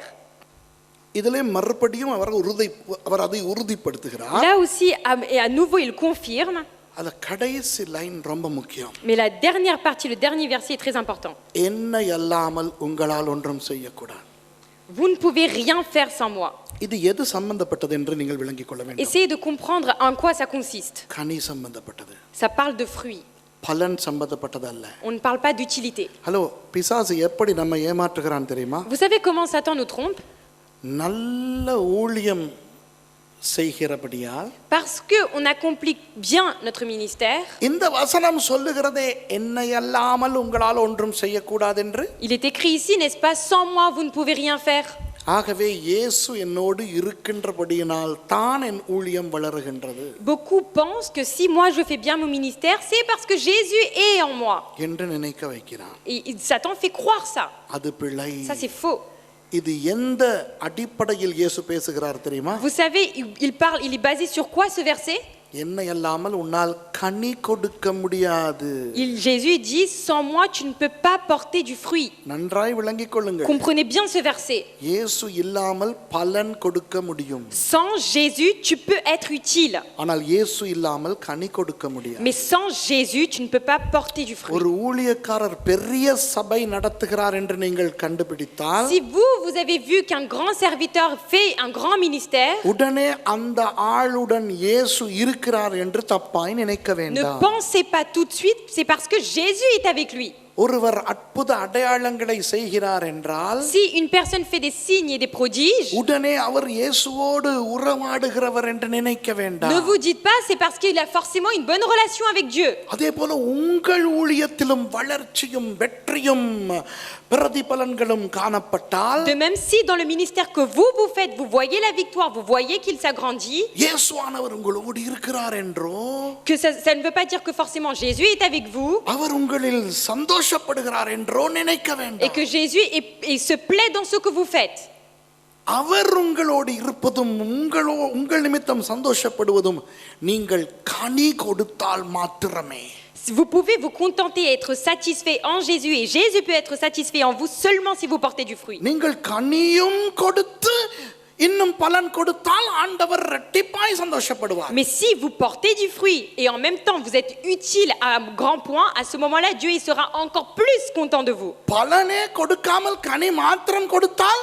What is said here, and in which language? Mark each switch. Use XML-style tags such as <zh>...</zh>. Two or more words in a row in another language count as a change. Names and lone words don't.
<ta>இதிலே மறுபடியும் அவர் அதை உறுதிப்படுத்துகிறார்.</ta> <fr>Là aussi, et à nouveau, il confirme.</fr> <ta>அந்த கடைசி லைன் ரொம்ப முக்கியம்.</ta> <fr>Mais la dernière partie, le dernier verset est très important.</fr> <ta>என்னை அல்லாமல் உங்களால் ஒன்றும் செய்யக்கூடாது.</ta> <fr>Vous ne pouvez rien faire sans moi.</fr> <ta>இது எது சம்பந்தப்பட்டது என்று நீங்கள் விளங்கிக் கொள்ள வேண்டும்.</ta> <fr>Essayez de comprendre en quoi ça consiste.</fr> <ta>கனி சம்பந்தப்பட்டது,</ta> <fr>Ça parle de fruits.</fr> <ta>பலன் சம்பந்தப்பட்டது அல்ல.</ta> <fr>On ne parle pas d'utilité.</fr> <ta>ஹலோ, பிசாசு எப்படி நம்ம ஏமாற்றுகிறான் தெரியுமா?</ta> <fr>Vous savez comment Satan nous trompe?</fr> <ta>நல்ல ஊழியம் செய்கிறபடியால்</ta> <fr>Parce qu'on accomplit bien notre ministère.</fr> <ta>இந்த வசனம் சொல்லுகிறதே என்னை அல்லாமல் உங்களால் ஒன்றும் செய்யக்கூடாது என்று.</ta> <fr>Il est écrit ici, n'est-ce pas? Sans moi, vous ne pouvez rien faire.</fr> <ta>ஆகவே இயேசு என்னோடு இருக்கின்றபடியினால் தான் என் ஊழியம் வளருகின்றது</ta> <fr>Beaucoup pensent que si moi je fais bien mon ministère, c'est parce que Jésus est en moi.</fr> <ta>என்று நினைக்க வைக்கிறான்.</ta> <fr>Et Satan fait croire ça.</fr> <ta>அது பிழை.</ta> <fr>Ça c'est faux.</fr> <ta>இது எந்த அடிப்படையில் இயேசு பேசுகிறார் தெரியுமா?</ta> <fr>Vous savez, il est basé sur quoi ce verset?</fr> <ta>என்னை அல்லாமல் உன்னால் கனி கொடுக்க முடியாது.</ta> <fr>Jésus dit, sans moi tu ne peux pas porter du fruit.</fr> <ta>நன்றாய் விளங்கிக் கொள்ளுங்கள்.</ta> <fr>Comprenez bien ce verset.</fr> <ta>இயேசு இல்லாமல் பலன் கொடுக்க முடியும்.</ta> <fr>Sans Jésus tu peux être utile.</fr> <ta>ஆனால் இயேசு இல்லாமல் கனி கொடுக்க முடியாது.</ta> <fr>Mais sans Jésus tu ne peux pas porter du fruit.</fr> <ta>ஒரு ஊழியக்காரர் பெரிய சபை நடத்துகிறார் என்று நீங்கள் கண்டுபிடித்தால்</ta> <fr>Si vous avez vu qu'un grand serviteur fait un grand ministère,</fr> <ta>உடனே அந்த ஆளுடன் இயேசு இருக்கிறார் என்று தப்பாய் நினைக்க</ta> <fr>ne</fr> <ta>வேண்டாம்.</ta> <fr>pensez pas tout de suite, c'est parce que Jésus est avec lui.</fr> <ta>ஒருவர் அற்புத அடையாளங்களை செய்கிறார் என்றால்</ta> <fr>Si une personne fait des signes et des prodiges,</fr> <ta>உடனே அவர் இயேசுவோடு உறவாடுகிறவர் என்று நினைக்க</ta> <fr>ne</fr> <ta>வேண்டாம்.</ta> <fr>vous dites pas c'est parce qu'il a forcément une bonne relation avec Dieu.</fr> <ta>அதே போல உங்கள் ஊழியத்திலும் வளர்ச்சியும் வெற்றியும் பிரதிபலன்களும் காணப்பட்டால்</ta> <fr>De même, si dans le ministère que vous faites, vous voyez la victoire, vous voyez qu'il s'agrandit,</fr> <ta>இயேசுவானவர் உங்களோடு இருக்கிறார் என்றோ</ta> <fr>que ça ne veut pas dire que forcément Jésus est avec vous</fr> <ta>அவர் உங்களில் சந்தோஷப்படுகிறார் என்றோ நினைக்க</ta> <fr>et</fr> <ta>வேண்டாம்.</ta> <fr>que Jésus se plaît dans ce que vous faites.</fr> <ta>அவர் உங்களோடு இருப்பதும் உங்கள் நிமித்தம் சந்தோஷப்படுவதும் நீங்கள் கனி கொடுத்தால் மாத்திரமே.</ta> <fr>Vous pouvez vous contenter et être satisfait en Jésus et Jésus peut être satisfait en vous seulement si vous portez du fruit.</fr> <ta>நீங்கள் கனியும் கொடுத்து இன்னும் பலன் கொடுத்தால் ஆண்டவர் இரட்டிப்பாய் சந்தோஷப்படுவார்.</ta> <fr>Mais si vous portez du fruit et en même temps vous êtes utile à un grand point, à ce moment-là, Dieu il sera encore plus content de vous.</fr> <ta>பலனே கொடுக்காமல் கனி மாத்திரம் கொடுத்தால்</ta>